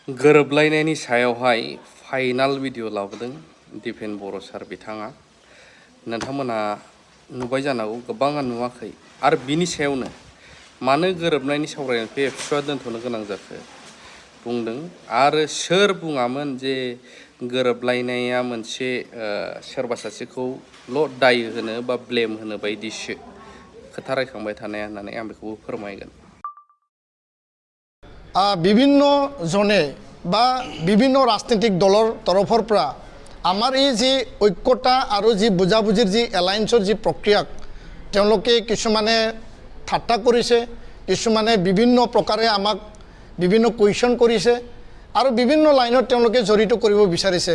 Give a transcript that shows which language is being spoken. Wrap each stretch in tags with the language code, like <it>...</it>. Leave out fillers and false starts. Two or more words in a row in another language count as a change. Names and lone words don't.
<brx>गोरोबलायनायनि सायावहाय</brx> <en>final video</en> <brx>लाबोदों दिपेन बर' सार बिथाङा नोंथांमोना नुबाय जानांगौ गोबाङा नुवाखै आरो बिनि सायावनो मानो गोरोबनायनि सावरायनायखौ एबसुआ दोनथ'नो गोनां जाखो बुंदों आरो सोर बुङामोन जे गोरोबलायनाया मोनसे सोरबा सासेखौल' दाय होनो बा ब्लेम होनो बायदिसो खोथा रायखांबाय थानाया होननानै आं बेखौबो फोरमायगोन।</brx> <as>বিভিন্ন জনে বা বিভিন্ন ৰাজনৈতিক দলৰ তৰফৰ পৰা আমাৰ এই যি ঐক্যতা আৰু যি বুজাবুজিৰ যি এলায়েন্সৰ যি প্ৰক্ৰিয়াক তেওঁলোকে কিছুমানে ঠাট্টা কৰিছে, কিছুমানে বিভিন্ন প্ৰকাৰে আমাক বিভিন্ন কুৱেশ্যন কৰিছে আৰু বিভিন্ন লাইনত তেওঁলোকে জড়িত কৰিব বিচাৰিছে।</as>